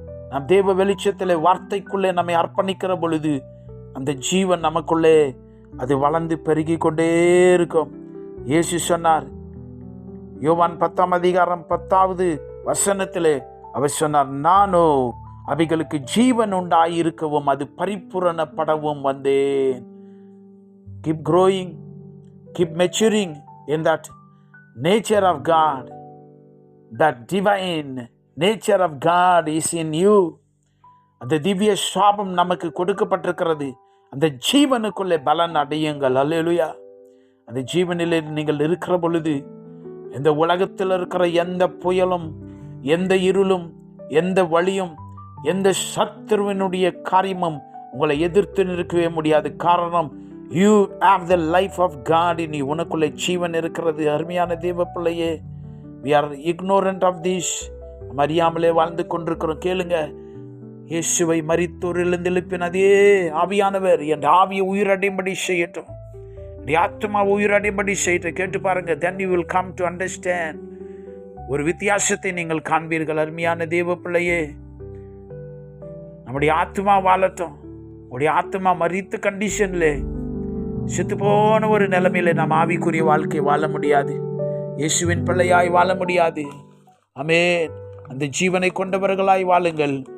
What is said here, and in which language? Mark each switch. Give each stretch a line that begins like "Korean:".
Tamil: நாம் தேவ வெளிச்சத்தில் வார்த்தைக்குள்ளே நம்மை அர்ப்பணிக்கிற பொழுது அந்த ஜீவன் நமக்குள்ளே அது வளர்ந்து பெருகி கொண்டே இருக்கும். இயேசு சொன்னார், யோவான் 10ஆம் அதிகாரம் 10வது வசனத்திலே அவர் சொன்னார், நானோ அவைகளுக்கு ஜீவன் உண்டாயிருக்கவும் அது பரிபூரணப்படவும் வந்தேன்.
English: Keep growing, keep maturing in that nature of God. That divine nature of God is in you.
Tamil: அந்த திவ்ய சாபம் நமக்கு கொடுக்கப்பட்டிருக்கிறது. அந்த ஜீவனுக்குள்ளே பலன் அடையுங்கள். அல்லேலூயா. அந்த ஜீவனிலே நீங்கள் இருக்கிற பொழுது இந்த உலகத்தில் இருக்கிற எந்த புயலும், எந்த இருளும், எந்த வழியும், எந்த சத்துருவினுடைய காரியமும் உங்களை எதிர்த்து நிற்கவே முடியாது. காரணம்,
English: You have the life of God in you.
Tamil: உனக்குள்ளே ஜீவன் இருக்கிறது. அருமையான தேவ பிள்ளையே,
English: We are ignorant of this.
Tamil: நம்ம அறியாமலே வாழ்ந்து கொண்டிருக்கிறோம். கேளுங்க, இயேசுவை மரித்தோரிலிருந்து எழுப்பின அதே ஆவியானவர் என் ஆவியை உயிரடையும்படி செய்யட்டும், என் ஆத்மா உயிரடையும்படி செய்யட்டும். கேட்டு பாருங்க,
English: then you will come to understand.
Tamil: ஒரு வித்தியாசத்தை நீங்கள் காண்பீர்கள். அருமையான தேவ பிள்ளையே, நம்முடைய ஆத்மா வாழட்டும். உடைய ஆத்மா மரித்த கண்டிஷன்ல, செத்து போன ஒரு நிலைமையில நாம் ஆவிக்குரிய வாழ்க்கை வாழ முடியாது. இயேசுவின் பிள்ளையாய் வாழ முடியாது. ஆமென். அந்த ஜீவனை கொண்டவர்களாய் வாழுங்கள்.